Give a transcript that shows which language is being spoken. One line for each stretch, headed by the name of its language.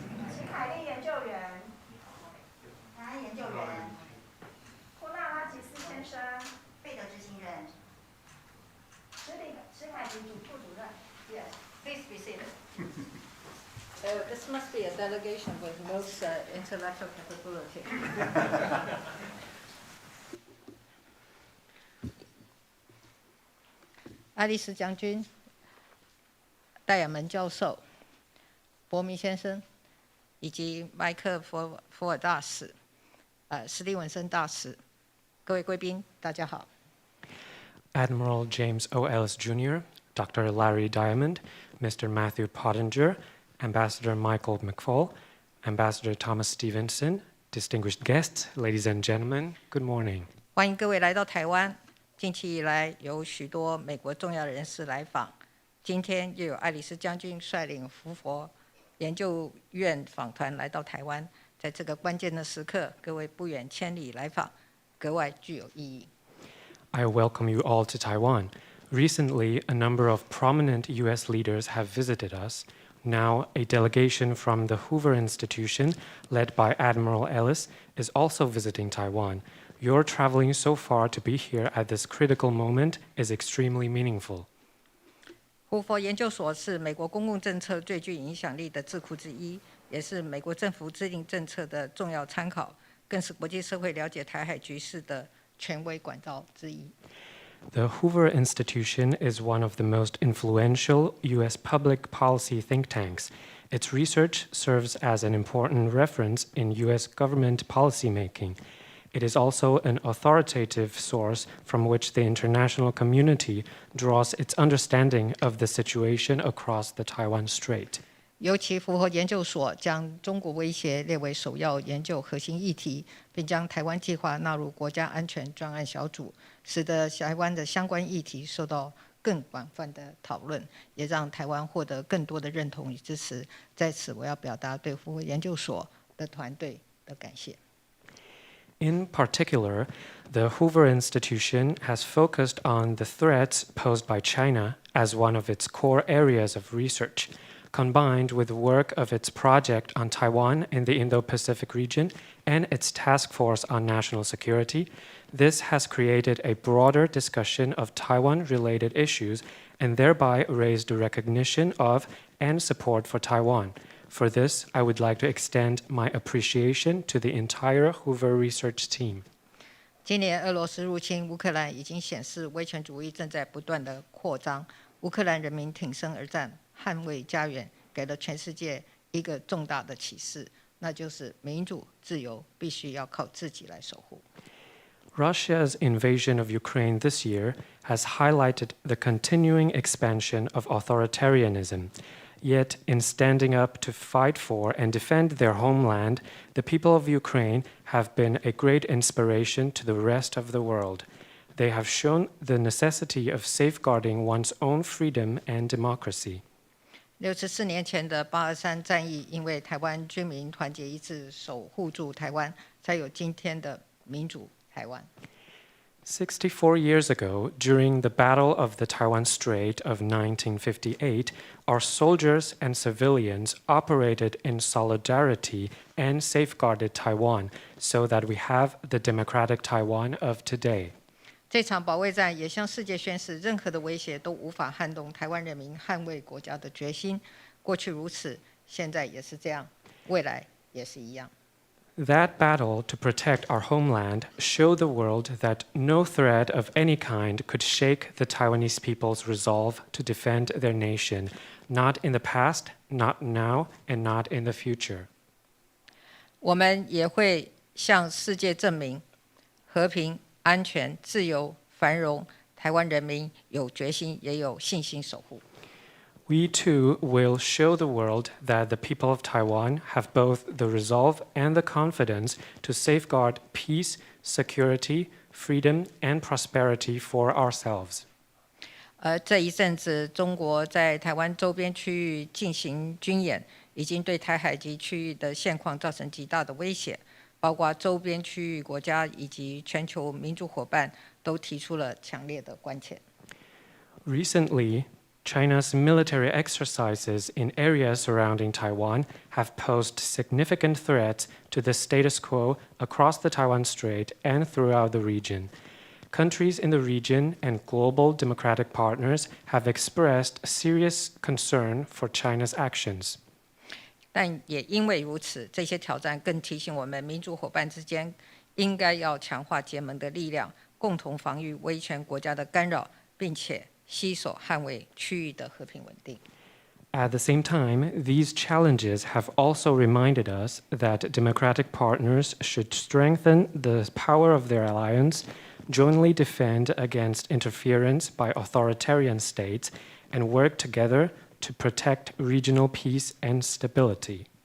Chinese: 齐凯丽研究员台安研究员库纳拉吉斯先生贝德执行人史凯迪副主任
English: Yes, please be seated. Oh, this must be a delegation with most intellectual capability.
Chinese: 爱丽丝将军、戴亚门教授、伯明先生，以及麦克福尔大使、史蒂文森大使，各位贵宾，大家好。
English: Admiral James O. Ellis Jr., Dr. Larry Diamond, Mr. Matthew Pottinger, Ambassador Michael McFaul, Ambassador Thomas Stevenson, distinguished guests, ladies and gentlemen, good morning.
Chinese: 欢迎各位来到台湾。近期以来，有许多美国重要人士来访。今天又有爱丽丝将军率领胡佛研究院访团来到台湾。在这个关键的时刻，各位不远千里来访，格外具有意义。
English: I welcome you all to Taiwan. Recently, a number of prominent U.S. leaders have visited us. Now, a delegation from the Hoover Institution, led by Admiral Ellis, is also visiting Taiwan. Your traveling so far to be here at this critical moment is extremely meaningful.
Chinese: 胡佛研究所是美国公共政策最具影响力的智库之一，也是美国政府制定政策的重要参考，更是国际社会了解台海局势的权威管道之一。
English: The Hoover Institution is one of the most influential U.S. public policy think tanks. Its research serves as an important reference in U.S. government policymaking. It is also an authoritative source from which the international community draws its understanding of the situation across the Taiwan Strait.
Chinese: 尤其胡佛研究所将中国威胁列为首要研究核心议题，并将台湾计划纳入国家安全专案小组，使得台湾的相关议题受到更广泛的讨论，也让台湾获得更多的认同与支持。在此，我要表达对胡佛研究所的团队的感谢。
English: In particular, the Hoover Institution has focused on the threats posed by China as one of its core areas of research. Combined with the work of its project on Taiwan in the Indo-Pacific region and its task force on national security, this has created a broader discussion of Taiwan-related issues and thereby raised the recognition of and support for Taiwan. For this, I would like to extend my appreciation to the entire Hoover research team.
Chinese: 今年俄罗斯入侵乌克兰已经显示威权主义正在不断的扩张，乌克兰人民挺身而战，捍卫家园，给了全世界一个重大的启示，那就是民主自由必须要靠自己来守护。
English: Russia's invasion of Ukraine this year has highlighted the continuing expansion of authoritarianism. Yet, in standing up to fight for and defend their homeland, the people of Ukraine have been a great inspiration to the rest of the world. They have shown the necessity of safeguarding one's own freedom and democracy.
Chinese: 64年前的823战役，因为台湾军民团结一致，守护住台湾，才有今天的民主台湾。
English: 64 years ago, during the Battle of the Taiwan Strait of 1958, our soldiers and civilians operated in solidarity and safeguarded Taiwan so that we have the democratic Taiwan of today.
Chinese: 这场保卫战也向世界宣示，任何的威胁都无法撼动台湾人民捍卫国家的决心。过去如此，现在也是这样，未来也是一样。
English: That battle to protect our homeland showed the world that no threat of any kind could shake the Taiwanese people's resolve to defend their nation, not in the past, not now, and not in the future.
Chinese: 我们也会向世界证明，和平、安全、自由、繁荣，台湾人民有决心也有信心守护。
English: We too will show the world that the people of Taiwan have both the resolve and the confidence to safeguard peace, security, freedom, and prosperity for ourselves.
Chinese: 这一阵子，中国在台湾周边区域进行军演，已经对台海及区域的现况造成极大的威胁，包括周边区域国家以及全球民主伙伴都提出了强烈的关切。
English: Recently, China's military exercises in areas surrounding Taiwan have posed significant threats to the status quo across the Taiwan Strait and throughout the region. Countries in the region and global democratic partners have expressed serious concern for China's actions.
Chinese: 但也因为如此，这些挑战更提醒我们民主伙伴之间应该要强化结盟的力量，共同防御威权国家的干扰，并且携手捍卫区域的和平稳定。
English: At the same time, these challenges have also reminded us that democratic partners should strengthen the power of their alliance, jointly defend against interference by authoritarian states, and work together to protect regional peace and stability.